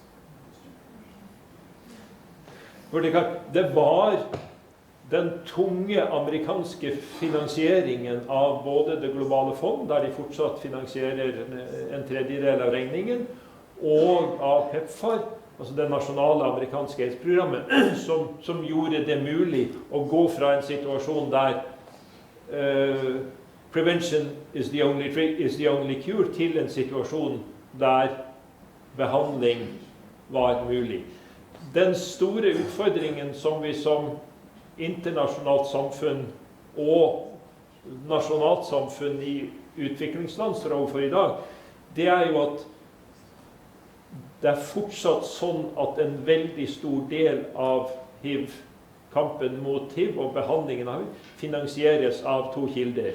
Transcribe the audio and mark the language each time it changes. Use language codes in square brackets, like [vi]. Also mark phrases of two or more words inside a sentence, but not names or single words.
[no] For det var den tunge amerikanske finansieringen av både det globale fond, der de fortsatt finansierer en tredjedel av regningen, og av PEPFAR, altså det nasjonale amerikanske AIDS-programmet, som gjorde det mulig å gå fra en situasjon der [en] prevention is the only cure, [no] til en situasjon der behandling var mulig. Den store utfordringen som vi som internasjonalt samfunn og nasjonalt samfunn i utviklingsland står overfor i dag, det er jo at det er fortsatt sånn at en veldig stor del av kampen mot HIV og behandlingen av HIV finansieres av to kilder.